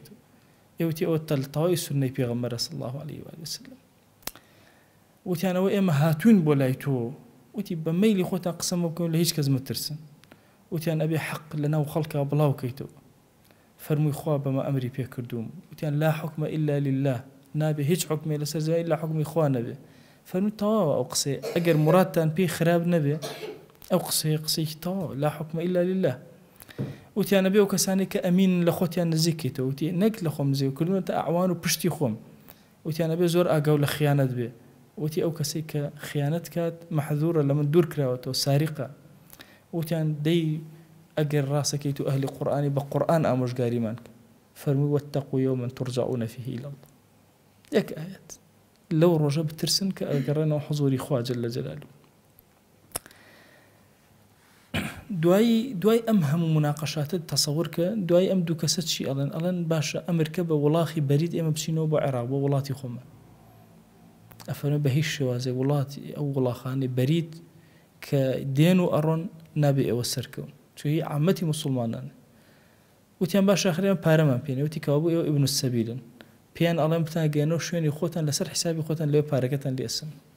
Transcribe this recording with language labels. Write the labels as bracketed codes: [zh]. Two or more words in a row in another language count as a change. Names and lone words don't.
[ckb] ئێوتی ئەوە تەڵتەوای سونەی پێغەمبەر [ar] صلی الله عليه وسلم [ckb] وتیان ئەوە ئێمە هاتوون بۆ لای تۆ وتی بە مەیلی خۆتان قسەم بکەون لە هیچ کەس مەترسن وتیان ئەبێ حەق لەناو خەڵکا بڵاو کەیتەوە فەرمووی خوا بەمە ئەمری پێ کردووم وتیان [ar] لا حکمە إلا لله [ckb] نابێ هیچ حکمێ لەسەر زەوی إلا حکمی خوا نەبێ فەرمووی تەواوە ئەو قسەی ئەگەر مرادتان پێی خراپ نەبێ ئەو قسەیەکی تەواوە [ar] لا حکمە إلا لله [ckb] وتیان ئەبێ ئەو کەسانی کە ئەمین لە خۆتیان نزیکیتەوە وتی نەک لە خۆم نزیک کردوونەتە ئەعوان و پشتی خۆم وتیان ئەبێ زۆر ئاگاو لە خیانەت بێ وتی ئەو کەسێک کە خیانەت کات مەحذورە لە من دوور کراوەتەوە ساریقە وتیان دەی ئەگەر ڕاستەکەیت و ئەهلی قورئانی بە قورئان ئامۆژگاریمان فەرمووی [ar] واتقوا يوما ترجعون فيه إلى الله [ckb] یەک ئاەت لەو ڕۆژە بترسن کە ئەگەڕێنەوە حضوری خوا [ar] جل جلاله [ckb] دوای ئەم هەموو مناقەشاتت تەسەوور کە دوای ئەم دوو کەسە چی ئەڵێن باشە ئەمریکا بە وڵاخی بەرید ئێمە بچینەوە بۆ عێراق بۆ وڵاتی خۆمە ئەفەرمێ بە هیچ شێوازێ وڵاتی ئەو وڵاخانی بەرید کە دێن و ئەڕۆن نابێ ئێوە سەرکەون چوی عامەتی مسلمانان وتیان باش ئاخرێن پارەمان پێنێ وتی کەوا بۆ ئێوە [ar] ئیبن السەبیلن [ckb] پێیان ئەڵێن بتان گەێنەوە شوێنی خۆتان لەسەر حسابی خۆتان لێ پارەکەتان لێسن